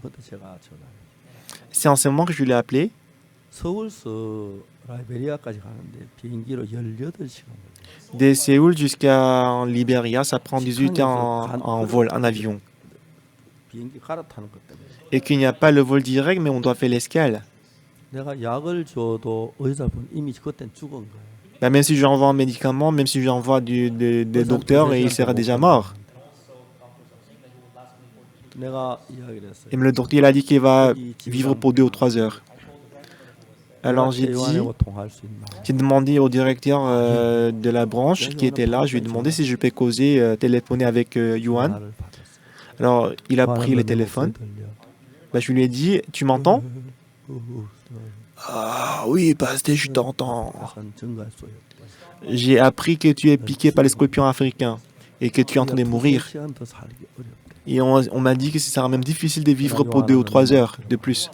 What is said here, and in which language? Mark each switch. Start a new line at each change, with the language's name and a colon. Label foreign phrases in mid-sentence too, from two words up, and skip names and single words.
Korean: 그때 제가 전화.
French: C'est en ce moment que je l'ai appelé.
Korean: 서울서 라이베리아까지 가는데 비행기로 18시간 걸려요.
French: De Séoul jusqu'à Libéria, ça prend 18 heures en vol, en avion.
Korean: 비행기 갈아타는 것 때문에.
French: Et qu'il n'y a pas le vol direct, mais on doit faire l'escale.
Korean: 내가 약을 줘도 의사분 이미 그땐 죽은 거예요.
French: Même si j'envoie un médicament, même si j'envoie des docteurs, il sera déjà mort.
Korean: 내가 이야기를 했어요.
French: Et le docteur il a dit qu'il va vivre pour 2 ou 3 heures. Alors j'ai
Korean: 통화할 수 있나?
French: demandé au directeur de la branche qui était là, je lui ai demandé si je peux causer, téléphoner avec Yohan.
Korean: 전화를 받았어요.
French: Alors il a pris le téléphone. Je lui ai dit, tu m'entends? Ah oui, pasteur, je t'entends. J'ai appris que tu es piqué par les scorpions africains et que tu es en train de mourir. Et on m'a dit que ce sera même difficile de vivre pour 2 ou 3 heures de plus.